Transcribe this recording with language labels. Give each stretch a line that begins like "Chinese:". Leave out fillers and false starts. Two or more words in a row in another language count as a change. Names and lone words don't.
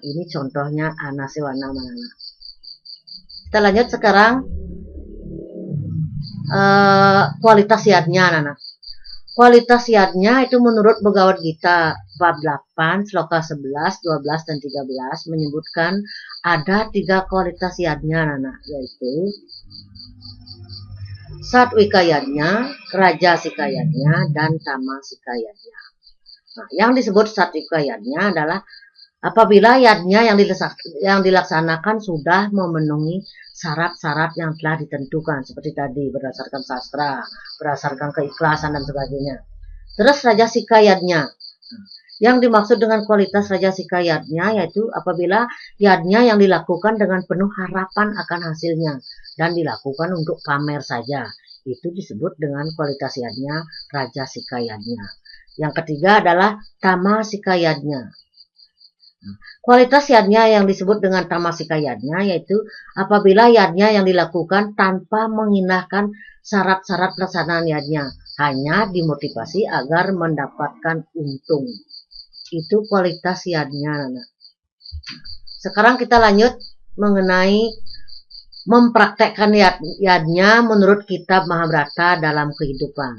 Indonesian: Ini contohnya anasewana, anak-anak. Kita lanjut sekarang kualitas yadnya, anak-anak. Kualitas yadnya itu menurut Bhagavad Gita bab 8, sloka 11, 12, dan 13 menyebutkan ada 3 kualitas yadnya, anak-anak, yaitu Satwika yadnya, Rajasika yadnya, dan Tamasika yadnya. Nah, yang disebut Satwika yadnya adalah apabila yadnya yang dilaksanakan sudah memenuhi syarat-syarat yang telah ditentukan, seperti tadi berdasarkan sastra, berdasarkan keikhlasan dan sebagainya. Terus Rajasika yadnya, yang dimaksud dengan kualitas Rajasika yadnya yaitu apabila yadnya yang dilakukan dengan penuh harapan akan hasilnya dan dilakukan untuk pamer saja, itu disebut dengan kualitas yadnya Rajasika yadnya. Yang ketiga adalah Tamasika yadnya. Kualitas yadnya yang disebut dengan tamasika yadnya yaitu apabila yadnya yang dilakukan tanpa mengindahkan syarat-syarat pelaksanaan yadnya, hanya dimotivasi agar mendapatkan untung. Itu kualitas yadnya, anak. Sekarang kita lanjut mengenai mempraktekkan yadnya menurut kitab Mahabharata dalam kehidupan.